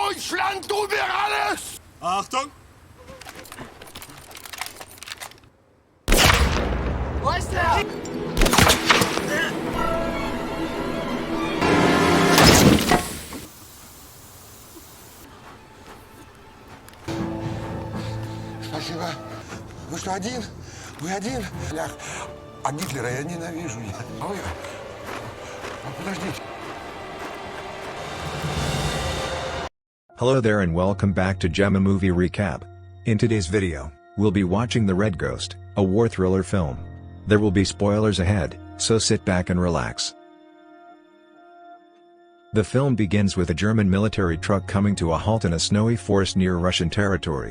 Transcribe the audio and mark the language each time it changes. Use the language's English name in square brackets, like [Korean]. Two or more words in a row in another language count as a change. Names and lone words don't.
[German] Deutschland über alles! Achtung! Wo ist der? [Russian] Спасибо. Вы что, один? Вы один? Лях, а Гитлера я ненавижу. Ой, подождите. [English] Hello there and welcome back to Gemma Movie Recap. In today's video, we'll be watching The Red Ghost, a war thriller film. There will be spoilers ahead, so sit back and relax. The film begins with a German military truck coming to a halt in a snowy forest near Russian territory.